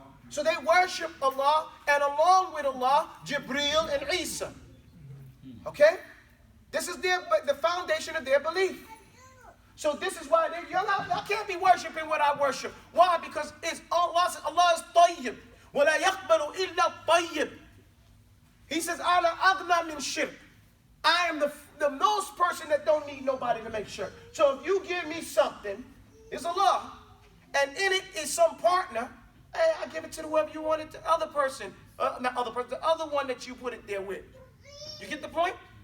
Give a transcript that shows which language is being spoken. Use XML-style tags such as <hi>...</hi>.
<en>So they worship Allah, and along with Allah, Jibreel and Isa. Okay? This is the foundation of their belief. So this is why y'all can't be worshiping what I worship. Why? Because it's Allah is tayyib.</en> <ar>وَلَا يَقْبَلُ إِلَّا طَيِّبٍ.</ar> <en>He says,</en> <ar>أَنَا أَغْنَى مِنْ شِرْكٍ.</ar> <en>I am the most person that don't need nobody to make sure. So if you give me something, it's Allah, and in it is some partner, hey, I give it to whoever you want it, the other person, not other person, the other one that you put it there with. You get the point?</en>